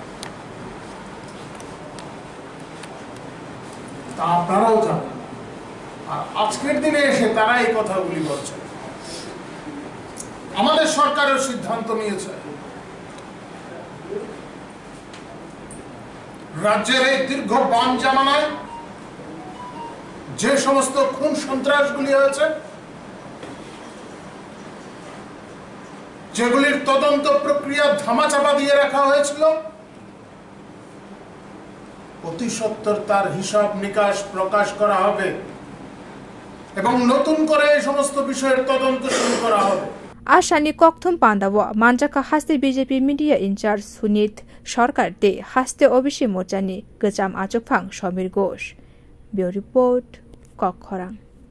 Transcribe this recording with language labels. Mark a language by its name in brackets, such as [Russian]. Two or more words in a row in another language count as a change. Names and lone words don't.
[Bangla] তা আপনারাও জানেন আর আজকের দিনে এসে তারা এই কথাগুলি বলছে আমাদের সরকারের সিদ্ধান্ত নিয়েছে রাজ্যের এই দীর্ঘ বাম জামানায় যে সমস্ত খুন সন্ত্রাসগুলি হয়েছে যেগুলির তদন্ত প্রক্রিয়া ধামাচাপা দিয়ে রাখা হয়েছিল অতি সত্বর তার হিসাব নিকাশ প্রকাশ করা হবে এবং নতুন করে এই সমস্ত বিষয়ের তদন্ত শুরু করা হবে। [Kok Borok] Ashani Kokthum Pandawa, Manjaka Haste BJP [English] Media Incharge [Kok Borok] Sunit Sarkar De Haste Obishi Mochani, Gacham Achopang Shomir Ghosh. [English] Bureau Report, [Kok Borok] Kokhorang.